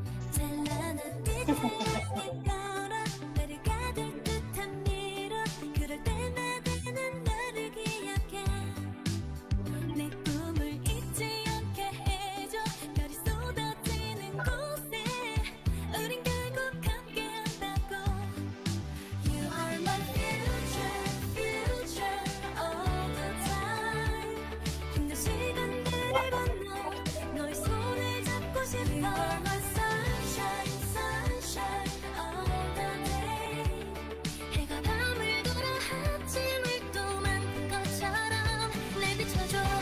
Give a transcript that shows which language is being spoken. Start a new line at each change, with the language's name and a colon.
Korean: 찬란한 빛을 걸어 나를 가둘 듯한 미로 그럴 때마다 난 너를 기억해. 내 꿈을 잊지 않게 해줘. 별이 쏟아지는 곳에 우린 결국 함께 한다고.
English: You are my future, future all the time.
Korean: 힘든 시간들을 건너 너의 손을 잡고 싶어.
English: You are my sunshine, sunshine all the day.
Korean: 해가 밤을 돌아 아침을 또 만든 것처럼 날 비춰줘.